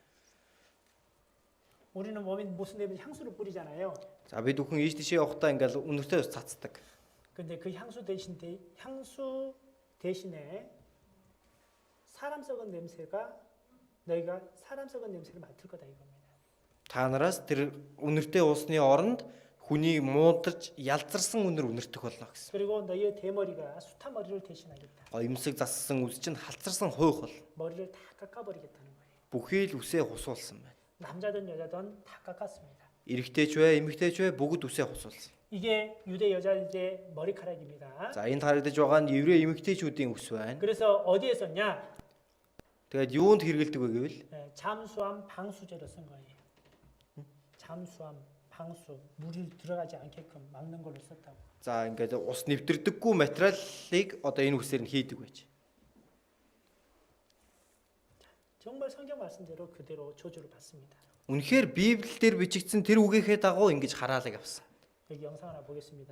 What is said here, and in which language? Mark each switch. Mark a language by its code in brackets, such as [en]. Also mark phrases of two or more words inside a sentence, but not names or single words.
[ko] 우리는 몸에 무슨 냄새 향수를 뿌리잖아요. [mn] За бид бүхэн ийш тийшээ явахдаа ингээл үнэртэй ус цацдаг. [ko] 근데 그 향수 대신에 사람 썩은 냄새가 너희가 사람 썩은 냄새를 맡을 거다 이겁니다. [mn] Та нараас тэр үнэртэй усны оронд хүний муудаж ялзарсан үнэр үнэртэх болно гэсэн. [ko] 그리고 너희의 대머리가 숱한 머리를 대신하겠다. [mn] Гоёмсог зассан үс чинь халцарсан хуйх бол [ko] 머리를 다 깎아버리겠다는 거예요. [mn] бүхий л үсээ хусуулсан байна. [ko] 남자든 여자든 다 깎았습니다. [mn] Эрэгтэйч вэ, эмэгтэйч вэ бүгд үсээ хусуулсан. [ko] 이게 유대 여자의 머리카락입니다. [mn] За энд харагдаж байгаа нь еврей эмэгтэйчүүдийн үс байна. [ko] 그래서 어디에 썼냐? [mn] Тэгээд юунд хэрэгэлдэг вэ гэвэл [ko] 잠수함 방수제로 쓴 거예요. 잠수함 방수 물이 들어가지 않게끔 막는 걸로 썼다고. [mn] за ингээд ус нэвтрдэггүй материалыг одоо энэ үсээр нь хийдэг байж. [ko] 정말 성경 말씀대로 그대로 조주를 받습니다. [mn] Үнэхээр Библиэлд бичигдсэн тэр үгийнхээ дагуу ингэж хараалаг авсан. [ko] 여기 영상 하나 보겠습니다.